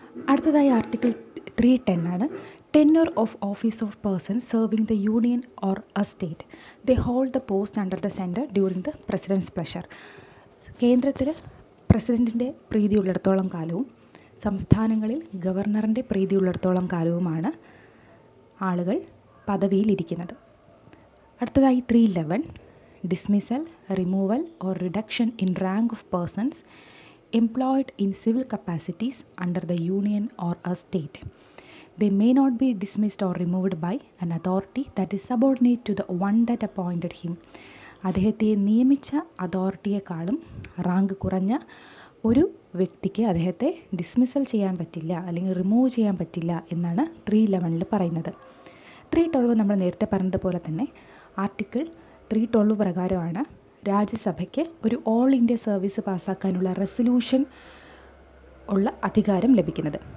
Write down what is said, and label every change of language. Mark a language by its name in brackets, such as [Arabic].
[Malayalam] അടുത്തതായി ആർട്ടിക്കിൾ 310 ആണ്. [English] Tenure of office of person serving the union or a state they hold the post under the centre during the president's pleasure. [Malayalam] കേന്ദ്രത്തിൽ പ്രസിഡൻറ്റിൻ്റെ പ്രീതിയുള്ളിടത്തോളം കാലവും സംസ്ഥാനങ്ങളിൽ ഗവർണറിൻ്റെ പ്രീതിയുള്ളിടത്തോളം കാലവുമാണ് ആളുകൾ പദവിയിലിരിക്കുന്നത്. അടുത്തതായി [English] 311 dismissal, removal or reduction in rank of persons employed in civil capacities under the union or a state. They may not be dismissed or removed by an authority that is subordinate to the one that appointed him. [Malayalam] അദ്ദേഹത്തെ നിയമിച്ച അതോറിറ്റിയെക്കാളും rank കുറഞ്ഞ ഒരു വ്യക്തിക്ക് അദ്ദേഹത്തെ dismissal ചെയ്യാൻ പറ്റില്ല അല്ലെങ്കിൽ remove ചെയ്യാൻ പറ്റില്ല എന്നാണ് 311 പറയുന്നത്. 312 നമ്മൾ നേരത്തെ പറഞ്ഞതുപോലെ തന്നെ ആർട്ടിക്കിൾ 312 പ്രകാരമാണ് രാജ്യസഭയ്ക്ക് ഒരു ഓൾ ഇന്ത്യ സർവീസ് പാസ്സാക്കാനുള്ള റെസൊല്യൂഷൻ ഉള്ള അധികാരം ലഭിക്കുന്നത്.